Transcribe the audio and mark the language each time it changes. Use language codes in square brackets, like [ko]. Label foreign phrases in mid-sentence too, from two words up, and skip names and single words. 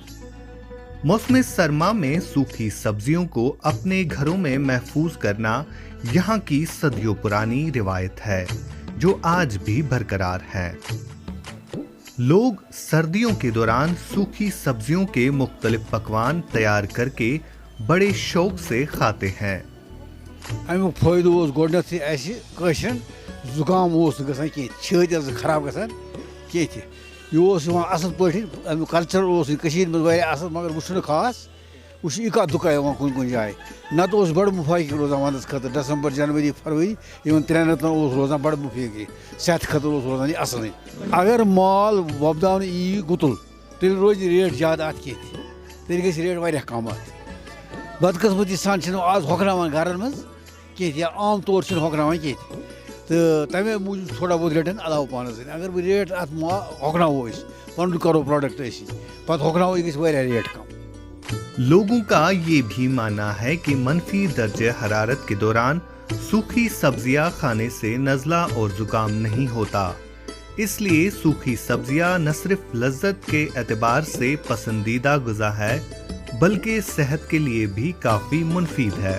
[hi] मौसम सरमा में सूखी सब्जियों को अपने घरों में महफूज करना यहाँ की सदियों पुरानी रिवायत है जो आज भी बरकरार है। लोग सर्दियों के दौरान सूखी सब्जियों के मुख्तलिफ पकवान तैयार करके बड़े शौक से खाते हैं। [ks] अमुक फायदो गोडन जुकाम गसान छत खराब गसान यह असल पे कल्चर मज असल मगर वो खास वो इका दुका कुन कुन जाए नत बड़ मुफाक रोजान वंदस खतर दिसंबर जनवरी फरवरी इन 3 रतन रोजान बड़ मुफाक सेहत खतर रोजान असल। अगर माल वपदान यी गुतुल तेल रोज रेट ज्यादा अत तेल गई रेट वारिया कम अत। बदकिस्मती सान आज हकनावान घरन मज कह आम तौर हकनावान कह तो तमे मूजूब थोड़ा बहुत रेटन अलाव पानस। अगर बह रेट अत हकनावो पन करो प्रोडक्ट पत हकनावो यह गई रेट कम। [hi] लोगों का ये भी मानना है कि मनफी दर्जे हरारत के दौरान सूखी सब्जियां खाने से नज़ला और जुकाम नहीं होता, इसलिए सूखी सब्जियां न सिर्फ लज्जत के एतबार से पसंदीदा गुज़ा है बल्कि सेहत के लिए भी काफी मुफीद है।